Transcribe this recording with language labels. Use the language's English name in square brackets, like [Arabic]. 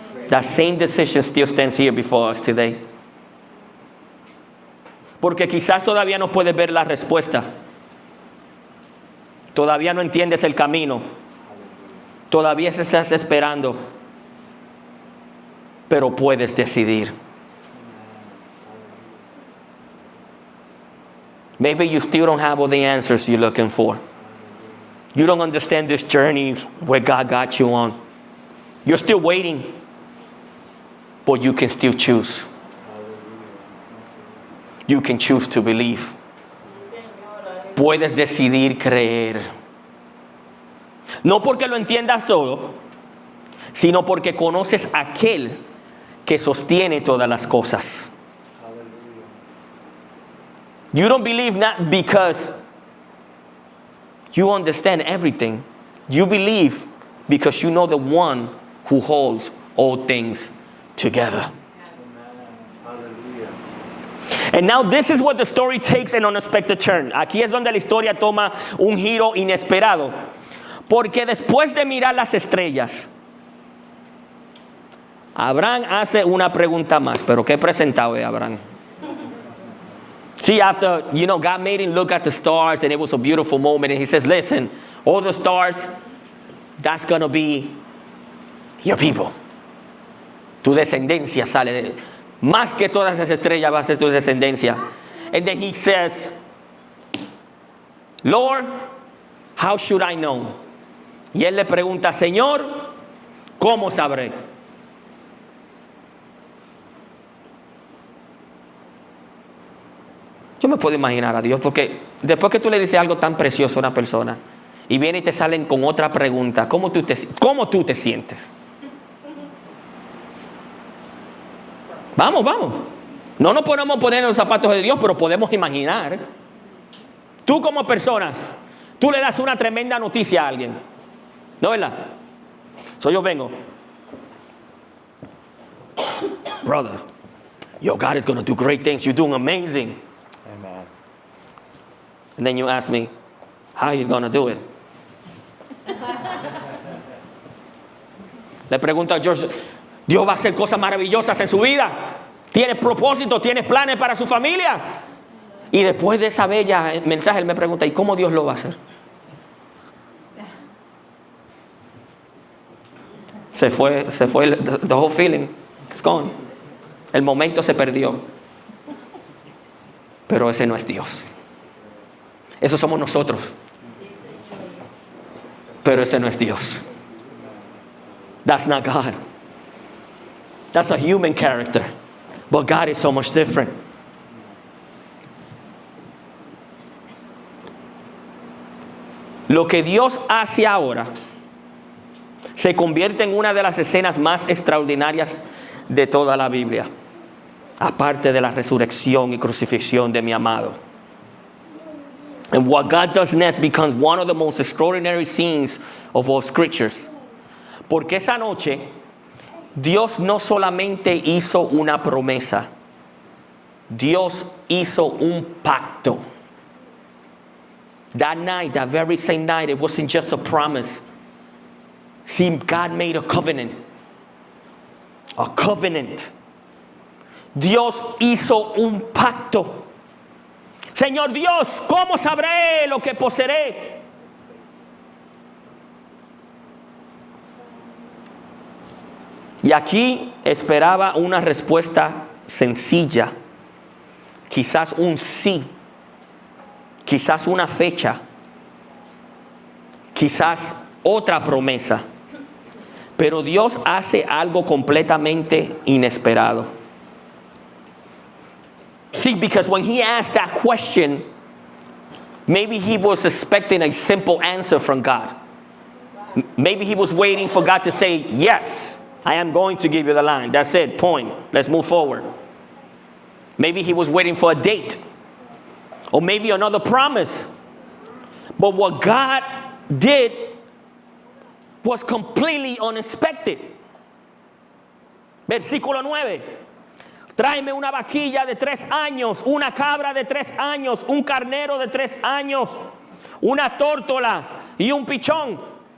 [English] That same decision still stands here before us today. [Spanish] Porque quizás todavía no puedes ver la respuesta. Todavía no entiendes el camino. Todavía estás esperando. Pero puedes decidir. [English] Maybe you still don't have all the answers you're looking for. You don't understand this journey where God got you on. You're still waiting, but you can still choose. You can choose to believe. [Spanish] Puedes decidir creer. No porque lo entiendas todo, sino porque conoces a aquel que sostiene todas las cosas. [English] You don't believe not because you understand everything. You believe because you know the one who holds all things together. And now this is what the story takes an unexpected turn. [Spanish] Aquí es donde la historia toma un giro inesperado. Porque después de mirar las estrellas, Abraham hace una pregunta más. Pero ¿qué presentado de Abraham? [English] See, after, God made him look at the stars and it was a beautiful moment. And he says, listen, all the stars, that's going to be your people. [Spanish] Tu descendencia sale de... Más que todas esas estrellas va a ser tu descendencia. [English] And then he says, Lord, how should I know? [Spanish] Y él le pregunta, Señor, ¿cómo sabré? Yo me puedo imaginar a Dios, porque después que tú le dices algo tan precioso a una persona y viene y te salen con otra pregunta, ¿cómo tú te sientes? Vamos. No nos podemos poner en los zapatos de Dios, pero podemos imaginar. Tú como personas, tú le das una tremenda noticia a alguien, ¿no, verdad? Yo vengo, [English] brother, God is going to do great things. You're doing amazing. Amen. And then you ask me, how he's going to do it? [Spanish] Le pregunto a George, Dios va a hacer cosas maravillosas en su vida. ¿Tienes propósito? ¿Tienes planes para su familia? Y después de esa bella mensaje, él me pregunta, ¿y cómo Dios lo va a hacer? Se fue [English] the whole feeling. It's gone. [Spanish] El momento se perdió. Pero ese no es Dios. Eso somos nosotros. Pero ese no es Dios. [English] That's not God. That's a human character. But God is so much different. [Spanish] Lo que Dios hace ahora se convierte en una de las escenas más extraordinarias de toda la Biblia, aparte de la resurrección y crucifixión de mi amado. [English] And what God does next becomes one of the most extraordinary scenes of all scriptures. [Spanish] Porque esa noche Dios no solamente hizo una promesa, Dios hizo un pacto. [English] That night, that very same night, it wasn't just a promise. See, God made a covenant. A covenant. [Spanish] Dios hizo un pacto. Señor Dios, ¿cómo sabré lo que poseeré? Y aquí esperaba una respuesta sencilla, quizás un sí, quizás una fecha, quizás otra promesa. Pero Dios hace algo completamente inesperado. [English] See, because when he asked that question, maybe he was expecting a simple answer from God. Maybe he was waiting for God to say, yes, I am going to give you the land. That's it, point. Let's move forward. Maybe he was waiting for a date. Or maybe another promise. But what God did was completely unexpected. [Spanish] Versículo 9. Tráeme una vaquilla de 3 años, una cabra de 3 años, un carnero de 3 años, una tórtola y un pichón.